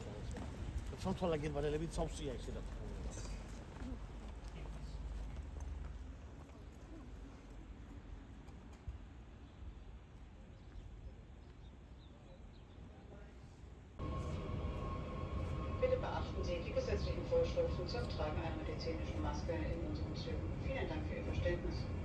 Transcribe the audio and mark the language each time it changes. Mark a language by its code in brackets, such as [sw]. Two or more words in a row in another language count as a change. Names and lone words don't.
[de] Sonthola germanelebit savsია ისე და. Bitte beachten Sie die gesetzlichen Vorschriften zum Tragen einer medizinischen Maske in unseren Zügen. Vielen Dank für Ihr Verständnis.